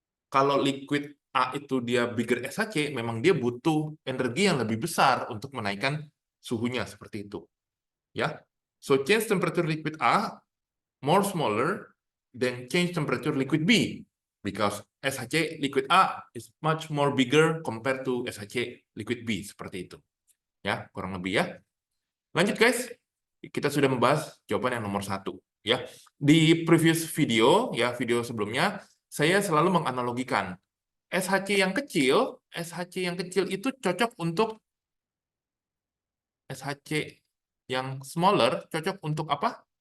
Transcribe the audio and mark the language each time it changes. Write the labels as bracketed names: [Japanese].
[Indonesian] Kalau liquid A itu dia bigger SHC, memang dia butuh energi yang lebih besar untuk menaikkan suhunya seperti itu. Ya. [English] So change temperature liquid A more smaller than change temperature liquid B because SHC liquid A is much more bigger compared to SHC liquid B, [Indonesian] seperti itu. Ya, kurang lebih ya. Lanjut guys. Kita sudah membahas jawaban yang nomor 1 ya. Di previous video ya, video sebelumnya saya selalu menganalogikan SHC yang kecil itu cocok untuk SHC yang smaller cocok untuk apa?